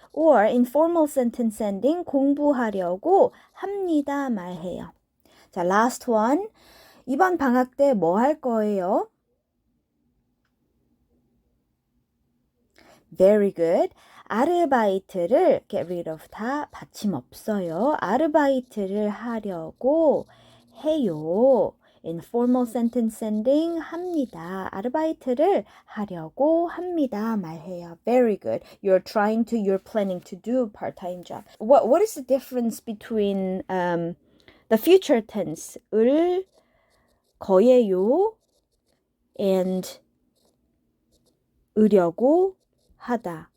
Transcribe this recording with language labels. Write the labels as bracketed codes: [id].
[en] Or informal sentence ending [ko] 공부하려고 합니다 말해요. [en] 자, last one. [ko] 이번 방학 때 뭐 할 거예요? [en] Very good. [ko] 아르바이트를 [en] get rid of 다 [ko] 받침 없어요. 아르바이트를 하려고 해요. [en] Informal sentence ending 합니다. [ko] 아르바이트를 하려고 합니다. 말해요. [en] Very good. You're planning to do part-time job. What is the difference between the future tense 을 거예요 and 으려고 하다?